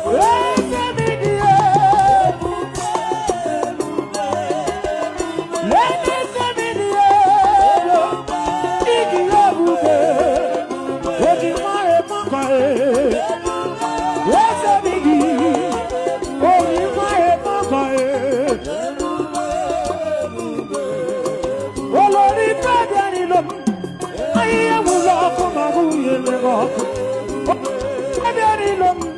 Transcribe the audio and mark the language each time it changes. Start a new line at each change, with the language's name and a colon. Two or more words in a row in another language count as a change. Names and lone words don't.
Igbo: Eze m dị ebube, ebube. Eze m dị ebube, dị ebube. O ji nwa eme ọkọ, eh. Eze bi gị. O ji nwa eme ọkọ, eh.
Yoruba: Olórí fẹ́ bí ẹni lọ. Ayé wù lọ kó máa wù yé lé lọ. Fẹ́ bí ẹni lọ.